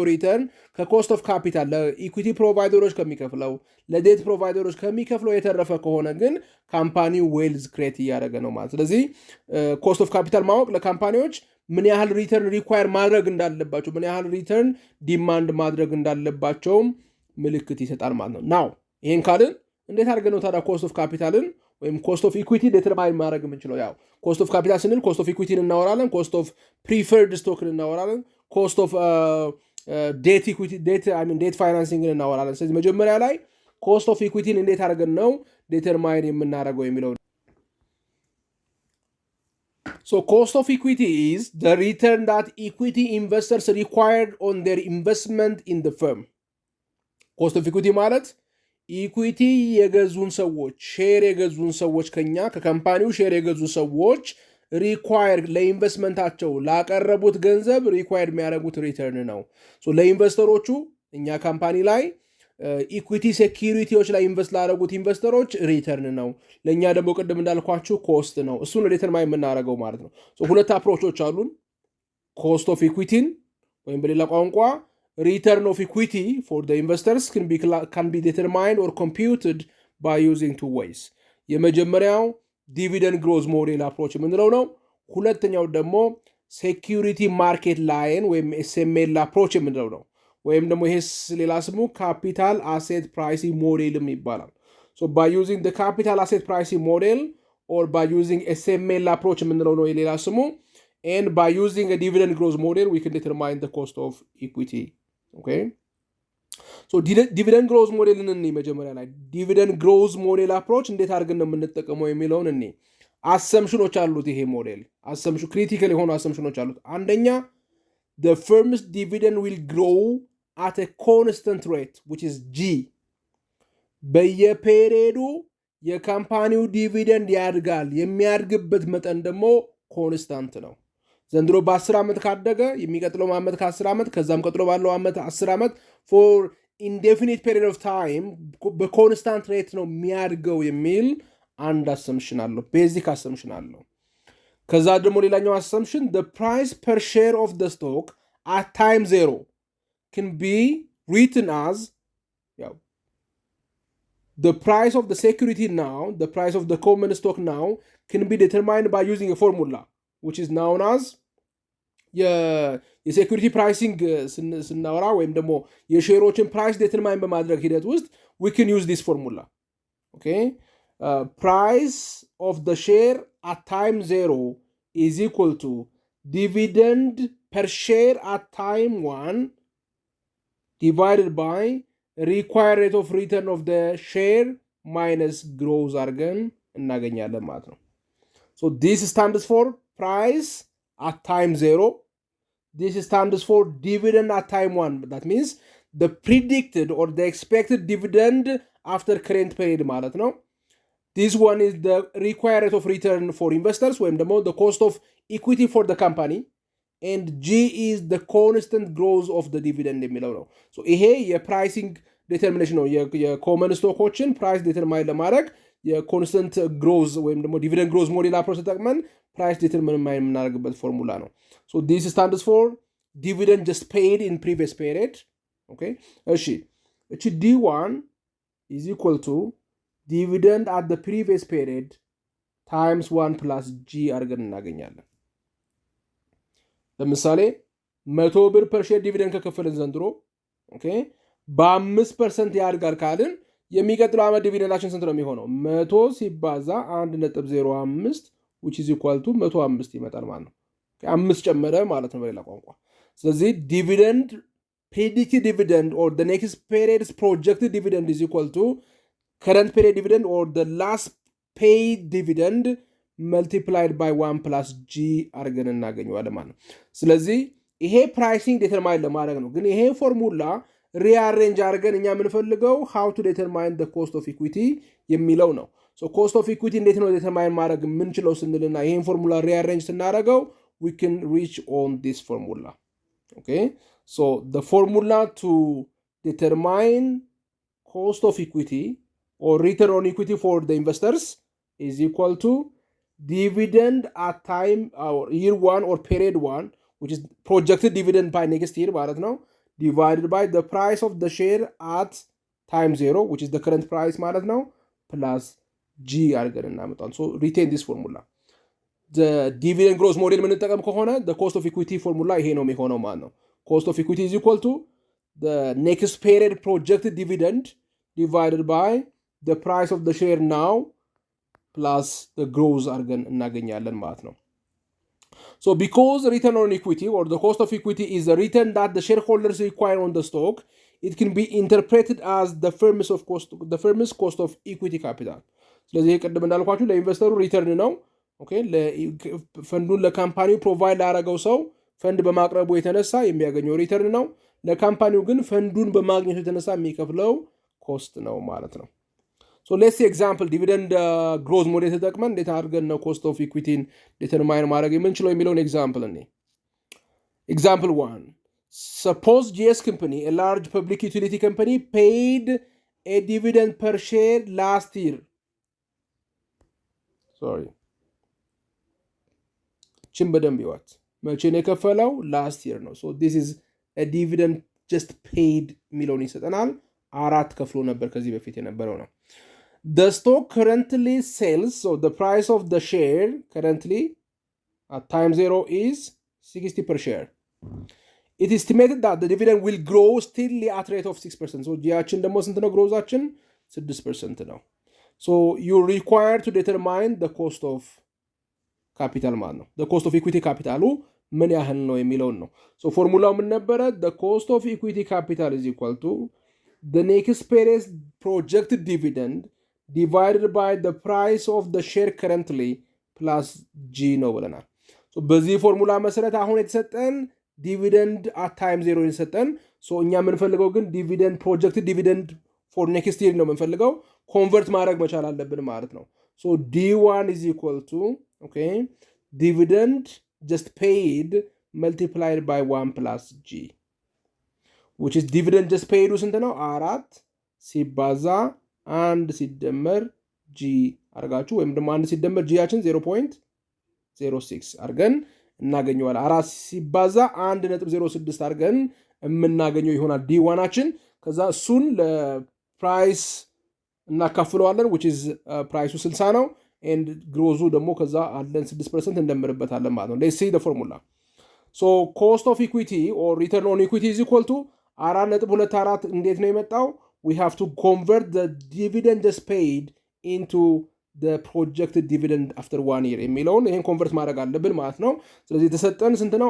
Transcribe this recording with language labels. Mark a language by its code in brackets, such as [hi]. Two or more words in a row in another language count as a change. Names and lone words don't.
[am] ሪተርን ከኮስት [en] of capital [am] ለኢኩዊቲ ፕሮቫይደሮች ከሚከፍለው ለዴት ፕሮቫይደሮች ከሚከፍለው የተረፈ ከሆነ ግን ካምፓኒው [en] wealth create [am] እያደረገ ነው ማለት። ስለዚህ [en] cost of capital [am] ማወቅ ለካምፓኒዎች ምን ያህል [en] return require [am] ማድረግ እንዳለባቸው፣ ምን ያህል [en] return demand [am] ማድረግ እንዳለባቸውም ምልክት ይሰጣል ማለት ነው። ናው ይህን ካልን እንዴት አድርገን ነው ታዲያ [en] cost of [am] ካፒታልን ወይም [en] cost of equity determine [am] ማድረግ የምንችለው? ያው [en] cost of capital [am] ስንል [en] cost of [am] ኢኩዊቲን እናወራለን፣ [en] cost of preferred [am] ስቶክን እናወራለን፣ [en] cost of debt [am] ፋይናንሲንግን እናወራለን። ስለዚህ መጀመሪያ ላይ [en] cost of [am] ኢኩዊቲን እንዴት አድርገን ነው ዴተርማይን የምናደርገው የሚለው። [en] So cost of equity is the return that equity investors required on their investment in the firm. Cost of equity [am] ማለት ኢኩዊቲ የገዙን ሰዎች ሼር የገዙን ሰዎች ከካምፓኒው ሼር የገዙ ሰዎች ሪኳየር ለኢንቨስትመንታቸው ላቀረቡት ገንዘብ ሪኳየር የሚያደርጉት ሪተርን ነው። ለኢንቨስተሮቹ እኛ ካምፓኒ ላይ ኢኩዊቲ ሴኪሪቲዎች ላይ ኢንቨስት ላደረጉት ኢንቨስተሮች ሪተርን ነው። ለእኛ ደግሞ ቅድም እንዳልኳችሁ ኮስት ነው። እሱን ዲተርማይን የምናደርገው ማለት ነው። ሁለት አፕሮቾች አሉን። [en] cost of [am] ኢኩዊቲን ወይም በሌላ ቋንቋ [en] return of equity for the investors can be determined or computed by using two ways. [am] የመጀመሪያው [en] dividend growth model approach [am] የምንለው ነው። ሁለተኛው ደግሞ [en] security market line [am] ወይም [en] SML approach [am] የምንለው ነው። ወይም ደግሞ ይሄ ሌላ ስሙ [en] capital asset pricing [am] ሞዴልም ይባላል። [en] by using the capital asset pricing model or by using SML approach [am] የምንለው ነው የሌላ ስሙ, [en] and by using a dividend growth model we can determine the cost of equity. Okay, so dividend growth model [am] እኔ መጀመሪያ ላይ [en] dividend growth model approach [am] እንዴት አድርገን ነው የምንጠቀመው የሚለውን እኔ አሰምሽኖች አሉት። ይሄ [en] model assumption critical [am] የሆኑ አሰምሽኖች አሉት። አንደኛ [en] the firm's dividend will grow at a constant rate which is G. [am] በየፔሪዮዱ የካምፓኒው ዲቪደንድ ያድጋል። የሚያድግበት መጠን ደግሞ ኮንስታንት ነው። ዘንድሮ በ10 ዓመት ካደገ የሚቀጥለው ዓመት ከ10 ዓመት ከዛም ቀጥሎ ባለው ዓመት 10 ዓመት [en] for indefinite period of time [am] በኮንስታንት ሬት ነው የሚያድገው የሚል አንድ አሰምሽን አለው። [en] basic assumption [am] አለው። ከዛ ደግሞ ሌላኛው አሰምሽን [en] the price per share of the stock at time zero can be written as the price of the security now, the price of the common stock now can be determined by using a formula which is known as [am] የሴኩሪቲ ፕራይሲንግ ስናወራ ወይም ደግሞ የሼሮችን ፕራይስ ዴተርማይን በማድረግ ሂደት ውስጥ [en] we can use this formula. Okay, price of the share at time zero is equal to dividend per share at time 1 divided by required rate of return of the share minus growth [am] አድርገን እናገኛለን ማለት ነው። [en] So this stands for price at time zero. This stands for dividend at time 1. That means the predicted or the expected dividend after current period [am] ማለት ነው። [en] This one is the required rate of return for investors [am] ወይም ደግሞ [en] the cost of equity for the company, and G is the constant growth of the dividend [am] የሚለው ነው። [en] So [am] ይሄ የፕራይሲንግ ዴተርሚኔሽን ነው። የኮመን ስቶኮችን ፕራይስ ዴተርማይን ለማድረግ የኮንስተንት ግሮዝ ወይም ደግሞ ዲቪደንድ ግሮዝ ሞዴል አፕሮች ተጠቅመን ፕራይስ ዴተርማይን የምናደርግበት ፎርሙላ ነው። [en] So this stands for dividend just paid in previous period. [am] Okay, እሺ እቺ [en] D1 is equal to dividend at the previous period times 1 plus g [am] አድርገን እናገኛለን። ለምሳሌ 100 ብር [en] per share dividend [am] ከከፈልን ዘንድሮ ኦኬ በ5% ያድጋል ካልን የሚቀጥለው ዓመት ዲቪደንዳችን ስንት ነው የሚሆነው? 100 ሲባዛ 1.05 [en] which is equal to [am] 105 ይመጣል ማለት ነው። 5 ጨመረ ማለት ነው በሌላ ቋንቋ። ስለዚህ [en] dividend predicted dividend or the next period's projected dividend is equal to current period dividend or the last paid dividend multiplied by 1 plus g [am] አድርገን እናገኘዋለን ማለት ነው። ስለዚህ ይሄ ፕራይሲንግ ዲተርማይን ለማድረግ ነው። ግን ይሄ ፎርሙላ ሪአሬንጅ አድርገን እኛ የምንፈልገው [en] how to determine the cost of equity [am] የሚለው ነው። [en] so cost of equity [am] እንዴት ነው ዲተርማይን ማድረግ የምንችለው ስንልና ይሄን ፎርሙላ ሪአሬንጅ ስናደርገው [en] we can reach on this formula. Okay, so the formula to determine cost of equity or return on equity for the investors is equal to dividend at time or year 1 or period 1, which is projected dividend by next year [am] ማለት ነው, [en] divided by the price of the share at time 0, which is the current price [am] ማለት ነው, [en] plus g [am] አድርገን እናመጣለን. [en] So retain this formula. The dividend growth model [am] የምንጠቀም ከሆነ [en] the cost of equity formula [am] ይሄ ነው የሚሆነው ማለት ነው. [en] Cost of equity is equal to the next period projected dividend divided by the price of the share now plus the growth [am] አድርገን እናገኛለን ማለት ነው. [en] So because return on equity or the cost of equity is the return that the shareholders require on the stock, it can be interpreted as the firm's cost of equity capital. [am] ስለዚህ ቅድም እንዳልኳችሁ ለኢንቨስተሩ ሪተርን ነው። ኦኬ ፈንዱን ለካምፓኒው ፕሮቫይድ ላደረገው ሰው ፈንድ በማቅረቡ የተነሳ የሚያገኘው ሪተርን ነው። ለካምፓኒው ግን ፈንዱን በማግኘቱ የተነሳ የሚከፍለው ኮስት ነው ማለት ነው። [en] So let's say example dividend growth model [am] ተጠቅመን እንዴት አድርገን ነው [en] cost of equity [am] ዲተርማይን ማድረግ የምንችለው የሚለውን ኤግዛምፕል እኔ [en] example 1, suppose GS company, a large public utility company, paid a dividend per share last year. Sorry, [am] ችን በደንብ ይዋት መቼ ነው የከፈለው? [en] last year ነው። so this is a dividend just paid [am] የሚለውን ይሰጠናል። 4 ከፍሎ ነበር ከዚህ በፊት የነበረው ነው። [en] The stock currently sells, so the price of the share currently at time 0 is 60 per share. It is estimated that the dividend will grow still at rate of 6%. So [am] ጂያችን ደግሞ ስንት ነው? ግሮዛችን 6% ነው። [en] So you're required to determine the cost of capital [am] ማለት ነው። [en] The cost of equity capital [am] ምን ያህል ነው የሚለውን ነው። [en] So [am] ፎርሙላው ምን ነበረ? [en] The cost of equity capital is equal to the next period's projected dividend divided by the price of the share currently plus g [am] ነው ብለናል። [en] so [am] በዚህ ፎርሙላ መሰረት አሁን የተሰጠን ዲቪደንድ [en] at time 0 [am] የተሰጠን so እኛ የምንፈልገው ግን ዲቪደንድ [en] projected dividend for next year [am] ነው የምንፈልገው ኮንቨርት ማድረግ መቻል አለብን ማለት ነው። [en] so d1 is equal to okay dividend just paid multiplied by 1 plus g, which is dividend just paid [am] ስንት ነው? 4 ሲባዛ 1 ሲደመር g አርጋችሁ ወይም ደግሞ 1 ሲደመር g ያችን 0.06 አርገን እናገኘዋለን። 4 ሲባዛ 1.06 አርገን የምናገኘው ይሆናል d1አችን። ከዛ እሱን ለፕራይስ እናካፍለዋለን [en] which is [am] ፕራይሱ 60 ነው and ግሮዙ ደግሞ ከዛ አለን 6% እንደምርበታለን ማለት ነው። [en] let's see the formula. so cost of equity or return on equity is equal to 4.24 [am] እንዴት ነው የመጣው? [en] we have to convert the dividend just paid into the projected dividend after 1 year [am] የሚለውን ይሄን ኮንቨርት ማድረግ አለብን ማለት ነው። ስለዚህ የተሰጠን ስንት ነው?